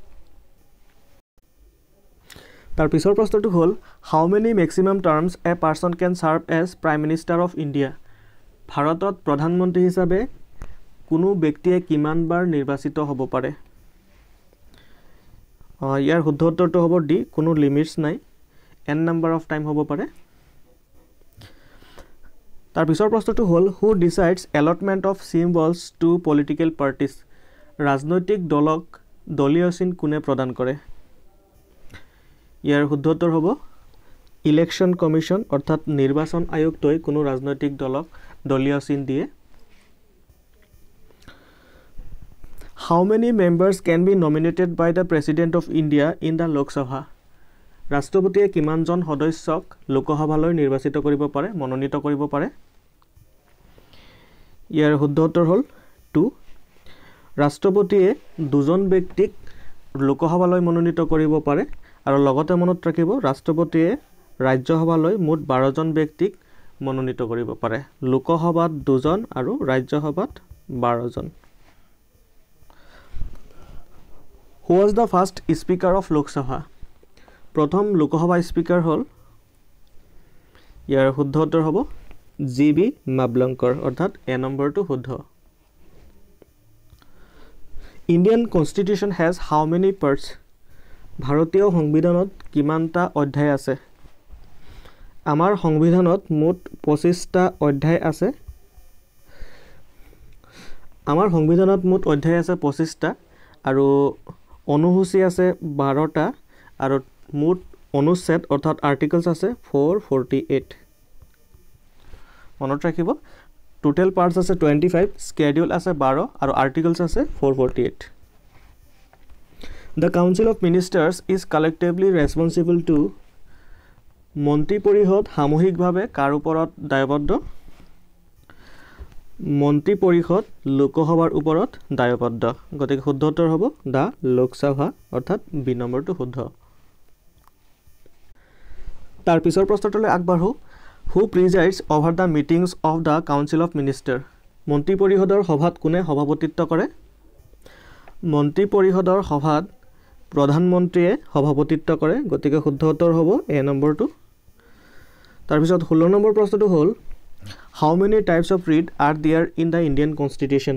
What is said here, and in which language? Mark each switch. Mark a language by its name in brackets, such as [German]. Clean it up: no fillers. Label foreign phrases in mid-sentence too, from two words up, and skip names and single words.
[Assamese] তাৰ পিছৰ প্ৰশ্নটো হ'ল [English] how many maximum terms a person can serve as prime minister of India [Assamese] ভাৰতত প্ৰধানমন্ত্ৰী হিচাপে কোনো ব্যক্তিয়ে কিমান বাৰ নিৰ্বাচিত হ'ব পাৰে ইয়াৰ শুদ্ধ উত্তৰটো হ'ব ডি কোনো লিমিটছ নাই [English] n number of time [Assamese] হ'ব পাৰে তাৰ পিছৰ প্ৰশ্নটো হ'ল [English] who decides allotment of symbols to political parties [Assamese] ৰাজনৈতিক দলক দলীয় চিন কোনে প্ৰদান কৰে ইয়াৰ শুদ্ধ উত্তৰ হ'ব [English] election commission [Assamese] অৰ্থাৎ নিৰ্বাচন আয়োগটোই কোনো ৰাজনৈতিক দলক দলীয় চিন দিয়ে [English] How many members can be nominated by the President of India in the Lok Sabha? [Assamese] ৰাষ্ট্ৰপতিয়ে কিমানজন সদস্যক লোকসভালৈ নিৰ্বাচিত কৰিব পাৰে মনোনীত কৰিব পাৰে ইয়াৰ শুদ্ধ উত্তৰ হ'ল 2 ৰাষ্ট্ৰপতিয়ে দুজন ব্যক্তিক লোকসভালৈ মনোনীত কৰিব পাৰে আৰু লগতে মনত ৰাখিব ৰাষ্ট্ৰপতিয়ে ৰাজ্যসভালৈ মুঠ 12 জন ব্যক্তিক মনোনীত কৰিব পাৰে লোকসভাত দুজন আৰু ৰাজ্যসভাত 12 জন [English] Who was the first speaker of Lok Sabha? [Assamese] প্ৰথম লোকসভা স্পিকাৰ হ'ল ইয়াৰ শুদ্ধ উত্তৰ হ'ব GB মাবলংকৰ অৰ্থাৎ এ নম্বৰটো শুদ্ধ [English] Indian Constitution has how many parts? [Assamese] ভাৰতীয় সংবিধানত কিমানটা অধ্যায় আছে আমাৰ সংবিধানত মুঠ 25টা অধ্যায় আছে আমাৰ সংবিধানত মুঠ অধ্যায় আছে 25টা আৰু অনুসূচী আছে 12টা আৰু মুঠ অনুচ্ছেদ অৰ্থাৎ আৰ্টিকলছ আছে 448 মনত ৰাখিব [English] total parts [Assamese] আছে 25 স্কেডিউল আছে 12 আৰু আৰ্টিকলছ আছে 448 [English] The Council of Ministers is collectively responsible to [Assamese] মন্ত্ৰী পৰিষদ সামূহিকভাৱে কাৰ ওপৰত দায়বদ্ধ মন্ত্ৰী পৰিষদ লোকসভাৰ ওপৰত দায়বদ্ধ গতিকে শুদ্ধ উত্তৰ হ'ব দা লোকসভা অৰ্থাৎ বি নম্বৰটো শুদ্ধ তাৰ পিছৰ প্ৰশ্নটোলৈ আগবাঢ়ো [English] Who presides over the meetings of the Council of Ministers? [Assamese] মন্ত্ৰী পৰিষদৰ সভাত কোনে সভাপতিত্ব কৰে মন্ত্ৰী পৰিষদৰ সভাত প্ৰধানমন্ত্ৰীয়ে সভাপতিত্ব কৰে গতিকে শুদ্ধ উত্তৰ হ'ব এ নম্বৰটো তাৰ পিছত 16 নম্বৰ প্ৰশ্নটো হ'ল [English] How many types of read are there in the Indian Constitution?